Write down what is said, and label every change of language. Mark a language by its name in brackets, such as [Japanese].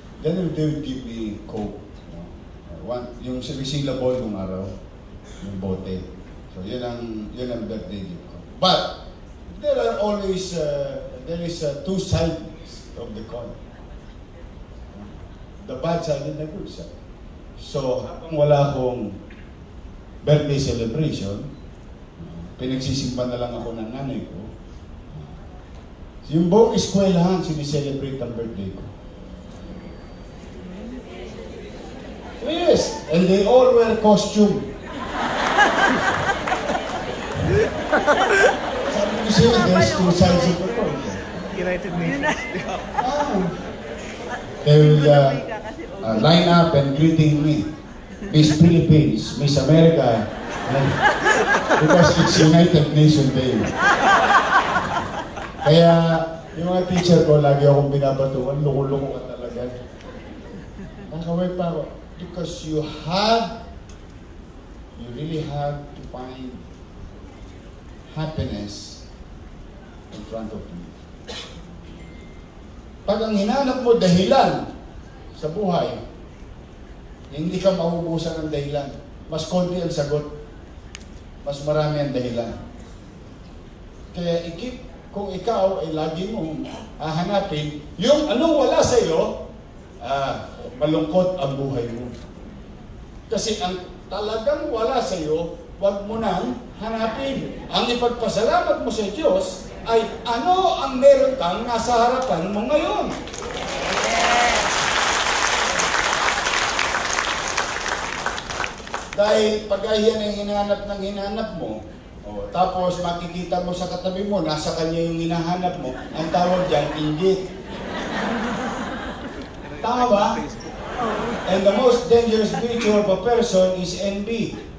[English] Then they would give me Coke. [Filipino] Yung syllable nung araw, yung bote. So yun ang birthday gift ko. [English] But there are always, there is two sides of the coin. The bad side and the good side. [Filipino] So, habang wala akong birthday celebration, pinagsisimpan na lang ako ng nanay ko. Yung buong eskwelahan, sinicelebrate ang birthday ko. [English] Yes, and they all wear costume. [Filipino] Sabi ko siya, [English] there's two sides of the coin. United Nations. They will line up and greeting me. Miss Philippines, Miss America, because it's United Nations Day. [Filipino] Kaya yung mga teacher ko, lagi akong binabatuan, loko-loko ka talaga. Nakaway pa ako. [English] Because you really have to find happiness in front of you. [Filipino] Pag ang hinanap mo dahilan sa buhay, hindi ka mauubusan ng dahilan. Mas konti ang sagot. Mas marami ang dahilan. Kaya kung ikaw ay lagi mong hahanapin, yung anong wala sa iyo, malungkot ang buhay mo. Kasi ang talagang wala sa iyo, huwag mo nang hanapin. Ang ipagpasalamat mo sa Diyos ay ano ang meron kang nasa harapan mo ngayon. Dahil pag yan ang hinanap mo, tapos makikita mo sa katabi mo, nasa kanya yung hinahanap mo, ang tawag dyan, inggit. Tama ba? [English] And the most dangerous creature of a person is envy.